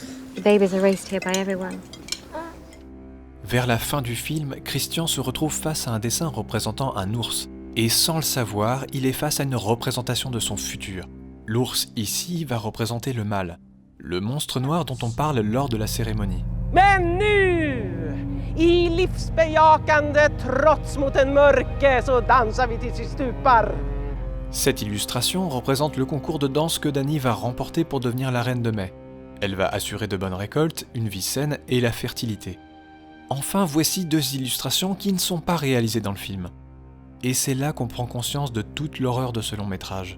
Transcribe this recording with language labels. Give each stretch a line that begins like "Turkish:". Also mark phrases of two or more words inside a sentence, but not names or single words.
French: Vers la fin du film, Christian se retrouve face à un dessin représentant un ours, et sans le savoir, il est face à une représentation de son futur. L'ours ici va représenter le mal, le monstre noir dont on parle lors de la cérémonie.
Swedish: Men nu, i livsbejakande trots mot en mörke, så dansar vi tills vi stupar.
French: Cette illustration représente le concours de danse que Danny va remporter pour devenir la reine de mai. Elle va assurer de bonnes récoltes, une vie saine et la fertilité. Enfin, voici deux illustrations qui ne sont pas réalisées dans le film. Et c'est là qu'on prend conscience de toute l'horreur de ce long métrage.